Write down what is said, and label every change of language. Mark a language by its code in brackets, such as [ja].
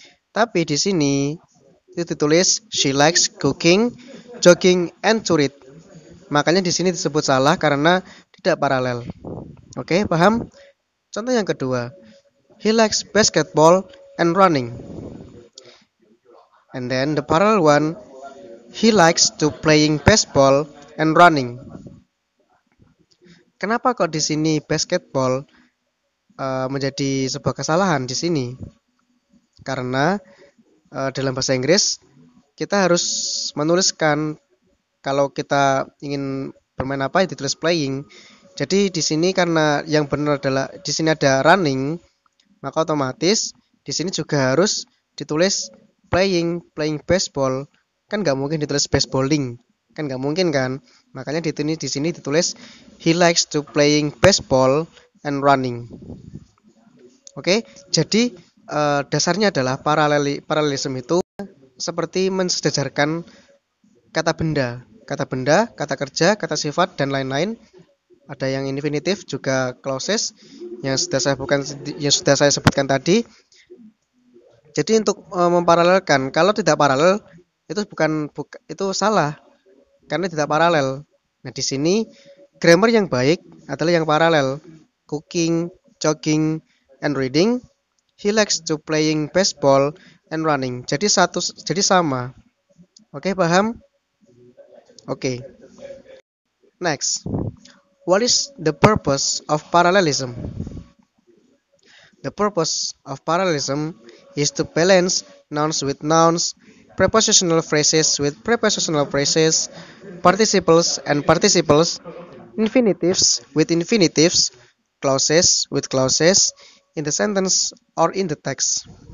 [id] Tapi di sini itu ditulis [en] she likes cooking, jogging, and to read. [id] Makanya di sini disebut salah karena tidak paralel. Oke, paham? Contoh yang kedua, [en] he likes basketball and running. And then the parallel one, he likes to playing baseball and running. [id] Kenapa kok di sini basketball menjadi sebuah kesalahan di sini? Karena dalam bahasa Inggris kita harus menuliskan kalau kita ingin bermain apa ya ditulis playing. Jadi di sini karena yang benar adalah di sini ada running, maka otomatis di sini juga harus ditulis playing baseball. Kan nggak mungkin ditulis baseballing, kan nggak mungkin kan. Makanya di sini ditulis [en] he likes to playing baseball and running. [id] Oke, jadi dasarnya adalah paralelisme itu seperti mensejajarkan kata benda, kata kerja, kata sifat dan lain-lain. Ada yang infinitif juga clauses yang sudah saya sebutkan tadi. Jadi untuk memparalelkan, kalau tidak paralel itu itu salah karena tidak paralel. Nah, di sini grammar yang baik adalah yang paralel. [en] Cooking, jogging, and reading. He likes to playing baseball and running. [id] Jadi sama. Oke, paham? Oke. [en] Next. What is the purpose of parallelism? The purpose of parallelism is to balance nouns with nouns, prepositional phrases with prepositional phrases, participles and participles, infinitives with infinitives, clauses with clauses in the sentence or in the text.